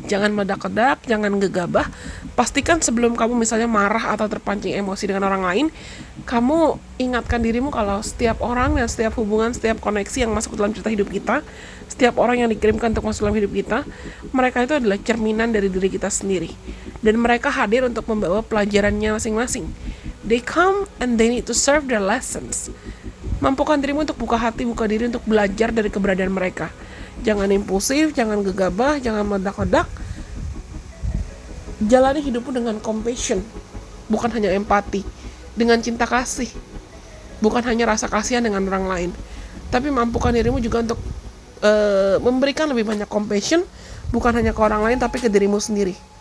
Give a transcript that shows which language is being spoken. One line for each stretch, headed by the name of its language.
Indonesian: Jangan meledak-ledak, jangan gegabah. Pastikan sebelum kamu misalnya marah atau terpancing emosi dengan orang lain, kamu ingatkan dirimu kalau setiap orang dan setiap hubungan, setiap koneksi yang masuk dalam cerita hidup kita, setiap orang yang dikirimkan untuk masuk dalam hidup kita, mereka itu adalah cerminan dari diri kita sendiri. Dan mereka hadir untuk membawa pelajarannya masing-masing.
English: They come and they need to serve their lessons.
Indonesian: Mampukan dirimu untuk buka hati, buka diri untuk belajar dari keberadaan mereka. Jangan impulsif, jangan gegabah, jangan meledak-ledak. Jalani hidupmu dengan compassion, bukan hanya empati, dengan cinta kasih, bukan hanya rasa kasihan dengan orang lain, tapi mampukan dirimu juga untuk memberikan lebih banyak compassion, bukan hanya ke orang lain, tapi ke dirimu sendiri.